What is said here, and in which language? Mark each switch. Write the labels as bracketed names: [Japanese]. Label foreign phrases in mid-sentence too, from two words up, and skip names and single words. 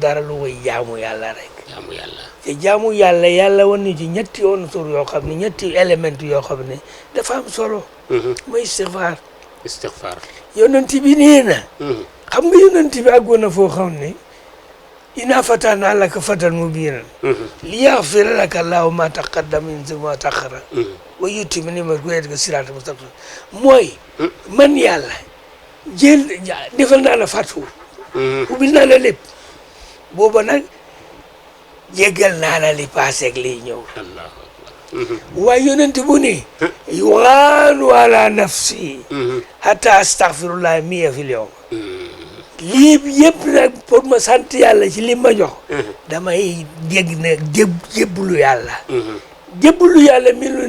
[Wolof] dara lu koy jaamu yàlla rek te jaamu yàlla wan ñu ci ñetti unsur yoo xam ne ñetti élément yoo xam ne dafa am solo mooy istighfar yonent bi nee na xam nga yonent bi àggoon na foo xam ne [Arabic] إنا فتحنا لك فتحا مبينا ليغفر لك الله ما تقدم من ذنبك وما تأخر ويتم نعمته ويهديك صراطا مستقيما [Wolof] mooy man yàlla defal naa la fatu ubbil naa la lépp booba nag jéggal naa la li passé ak liy ñëw [Arabic] الله أكبر [Wolof] waaye yonent bu ne [Arabic] يوان على نفسي حتى أستغفر الله مئة في اليوم [Wolof] lii yëpp nag pour ma sant yàlla ci li ma jox damay dégg na jébbalu yàlla jébbalu yàlla mi lu